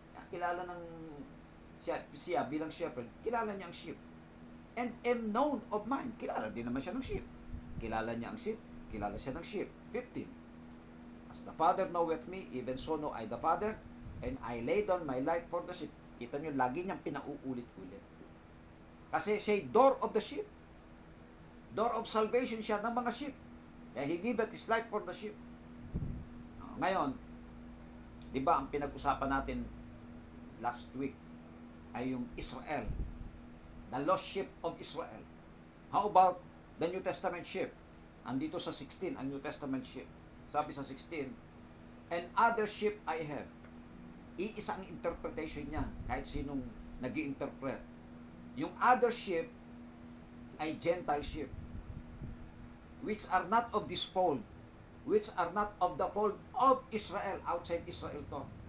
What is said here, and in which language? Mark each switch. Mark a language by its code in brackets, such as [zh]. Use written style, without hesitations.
[tl] Kilala ng siya bilang shepherd, kilala niya ang sheep. [en] And am known of mine. [tl] Kilala din naman siya ng sheep. Kilala niya ang sheep, kilala siya ng sheep. 15. [en] As the Father knoweth me, even so know I the Father, and I lay down my life for the sheep. [tl] Kita nyo, lagi niyang pinauulit-ulit. Kasi siya door of the sheep. Door of salvation siya ng mga sheep. Kaya [en] he giveth his life for the sheep. [tl] Ngayon, di ba ang pinag-usapan natin last week ay yung Israel. [en] The lost sheep of Israel. How about the New Testament sheep? [tl] Andito sa 16, ang New Testament sheep. Sabi sa 16, [en] and other sheep I have. [tl] Iisa ang interpretation niya, kahit sinong nag-i-interpret. [en] Yung other sheep ay Gentile sheep, which are not of this fold, which are not of the fold of Israel, [tl] outside Israel to.